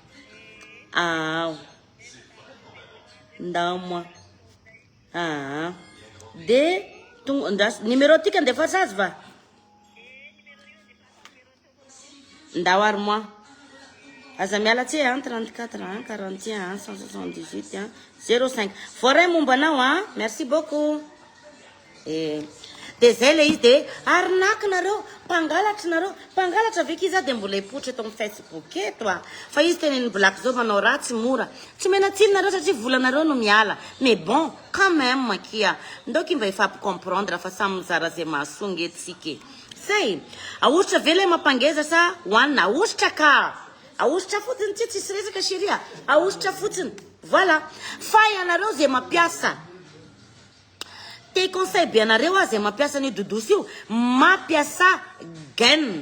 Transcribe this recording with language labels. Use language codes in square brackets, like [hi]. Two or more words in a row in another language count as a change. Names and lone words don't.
[mg] ndamo de numéro tika andefasa azy va ndao ary moi aza miala tsy 34 41 178 05 voaray momba anao [fr] merci beaucoup [mg] de zay le izy de arinaky nareo mpangalatra veky izy de mbola ipotra eto amin'ny Facebook eto fa izy teneny Black zao manao raha tsy mora tsy menatsiny nareo satria volanareo no miala [fr] mais bon quand même [mg] makia ndoky mba ifampicomprendre fa samy mizara zay mahasonga etsika say ahosotra vele mampangeza sa hoanina ahosotra ka ahosotra fotsiny tsy tsisy resaka chérie ahosotra fotsiny Voilà. Fay anareo zay mampiasa. Te conseil be anareo zay mampiasa ny dodosy io, mampiasa gaine.